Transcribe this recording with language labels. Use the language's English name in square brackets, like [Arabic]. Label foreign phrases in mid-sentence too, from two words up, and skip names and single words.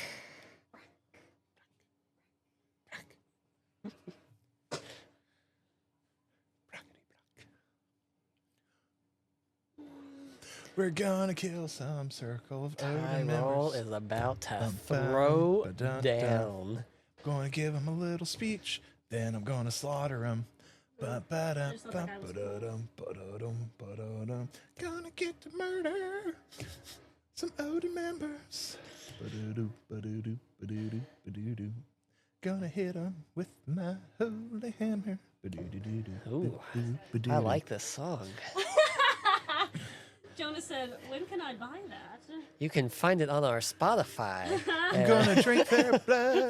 [English] We're gonna kill some circle of Odin Tyrall members. is about to Bum, throw bum, ba-dun, down. Gonna give him a little speech, then I'm gonna slaughter him. Ba-ba-dum, Just thought that guy was cool. ba-ba-dum, ba-da-dum, ba-da-dum. Gonna get to murder some Odin members. Ba-do-do, ba-do-do, ba-do-do, ba-do-do. Gonna hit him with my holy hammer. Ba-do-do-do-do, Ooh, ba-do, I ba-do-do. like this song. Jonas said, when can I buy that? You can find it on our Spotify. I'm gonna drink their blood.